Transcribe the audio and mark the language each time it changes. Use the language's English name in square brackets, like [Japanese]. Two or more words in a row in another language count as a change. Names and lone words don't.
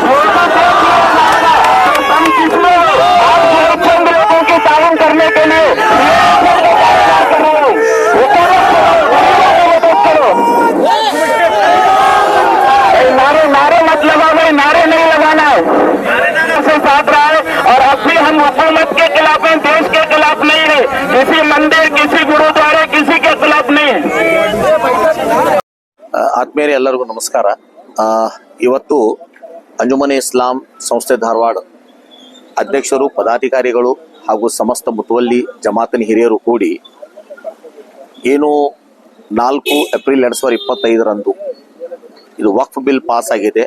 [Hindi] हम किसमें आप चंद लोगों की तालीम करने के लिए नारे मत लगाओ भाई, नारे नहीं लगाना है, से साथ रहा है। और अब भी हम हुकूमत के खिलाफ हैं, देश के खिलाफ नहीं है, किसी मंदिर, किसी गुरुद्वारे, किसी के खिलाफ नहीं है। [Kannada] ಆತ್ಮೀಯರೇ, ಎಲ್ಲರಿಗೂ ನಮಸ್ಕಾರ. ಇವತ್ತು ಅಂಜುಮನೆ ಇಸ್ಲಾಂ ಸಂಸ್ಥೆ ಧಾರವಾಡ ಅಧ್ಯಕ್ಷರು, ಪದಾಧಿಕಾರಿಗಳು ಹಾಗೂ ಸಮಸ್ತ ಮುತುವಲ್ಲಿ ಜಮಾತಿನ ಹಿರಿಯರು ಕೂಡಿ ಏನು 4 ಏಪ್ರಿಲ್ 2025 ಇದು ವಕ್ಫ್ [English] bill pass [Kannada] ಆಗಿದೆ.